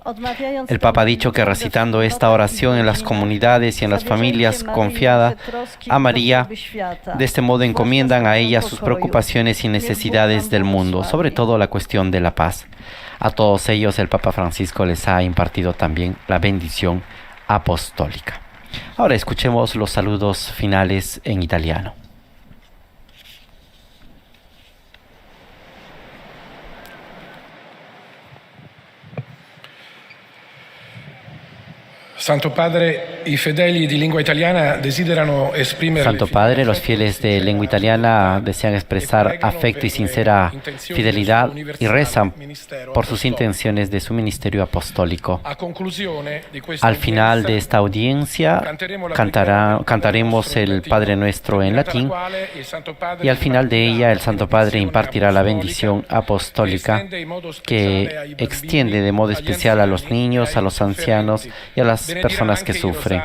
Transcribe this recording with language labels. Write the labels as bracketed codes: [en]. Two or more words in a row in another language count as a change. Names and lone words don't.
[es] El Papa ha dicho que recitando esta oración en las comunidades y en las familias confiadas a María, de este modo encomiendan a ella sus preocupaciones y necesidades del mundo, sobre todo la cuestión de la paz. A todos ellos el Papa Francisco les ha impartido también la bendición apostólica. Ahora escuchemos los saludos finales en italiano. [it] Santo Padre, i fedeli di lingua italiana desiderano esprimere. [es] Santo Padre, los fieles de lengua italiana desean expresar afecto y sincera fidelidad y rezan por sus intenciones de su ministerio apostólico. Al final de esta audiencia cantaremos el Padre Nuestro en latín y al final de ella el Santo Padre impartirá la bendición apostólica que extiende de modo especial a los niños, a los ancianos y a las personas que sufren.